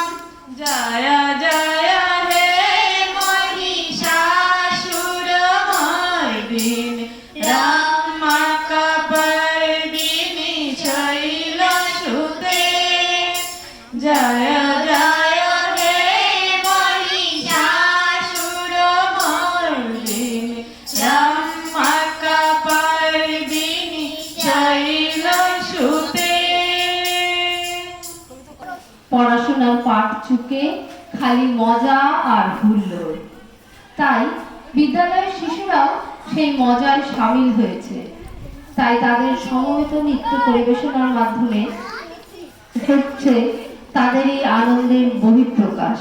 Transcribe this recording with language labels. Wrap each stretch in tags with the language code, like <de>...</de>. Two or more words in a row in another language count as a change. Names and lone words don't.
<sa>जय जय हे महिषासुरमर्दिनि रम्यकपर्दिनि शैलसुते जय जय हे महिषासुरमर्दिनि रम्यकपर्दिनि शैलसुते</sa> <bn>পড়াশোনার পাঠ চুকে খালি মজা আর হুল্লোড়। তাই বিদ্যালয়ের শিশুরাও সেই মজায় সামিল হয়েছে। তাই তাদের সমবেত নৃত্য পরিবেশনার মাধ্যমে হচ্ছে তাদের এই আনন্দের বহিঃপ্রকাশ।</bn>